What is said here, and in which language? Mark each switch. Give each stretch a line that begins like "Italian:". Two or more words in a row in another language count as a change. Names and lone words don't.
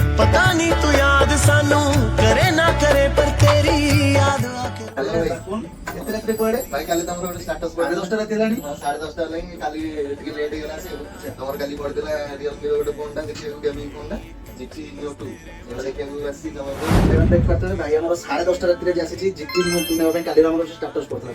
Punjabi: ਪਤਾ ਨਹੀਂ ਤੂੰ ਯਾਦ ਸਾਨੂੰ ਕਰੇ ਨਾ ਕਰੇ ਪਰ ਤੇਰੀ ਯਾਦ ਆਕੇ
Odia: ଏତେ ରାତିରେ କୁଆଡେ? ଭାଇ କାଲି ତମର ଗୋଟେ ଷ୍ଟାଟସ୍ ସାଢେ 10ଟା ରାତି ହେଲାଣି। 10:30 ହେଲାଣି। କାଲି ଟିକେ ଲେଟ୍ ହେଇଗଲା ଆସିବାକୁ। ତମର କାଲି ପଡିଥିଲା ରିଅଲମିର ଗୋଟେ ଫୋନଟା ଦେଖିବାକୁ, ଗେମିଂ ଫୋନଟା GT Neo 2 ଏଟା ଦେଖିବାକୁ ଆସିଛି ତମର। ଭାଇ ଆମର 10:30 ରାତିରେ ଯେ ଆସିଛି GT Neo 2 ନେବା ପାଇଁ କାଲି ଆମର ଷ୍ଟାଟସ୍ ପଡିଥିଲା।